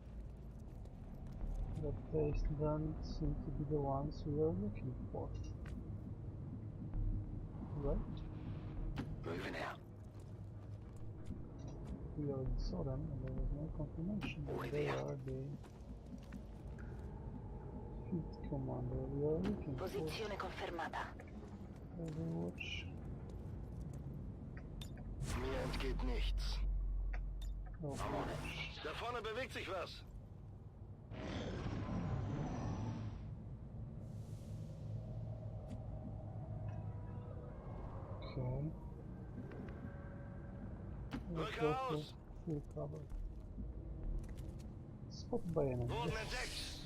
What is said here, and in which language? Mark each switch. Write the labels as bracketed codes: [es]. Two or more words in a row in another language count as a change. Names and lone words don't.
[en] But they don't seem to be the ones we are looking for. Right? Moving out. We already saw them and there was no confirmation that they are the fifth commander we are looking for. [it] Posizione confermata. [en] Overwatch. [de] Mir entgeht nichts. [en] Overwatch. [de] Da vorne bewegt sich was. [en] Okay. Let's go for full cover. Spotted by enemy. Yes.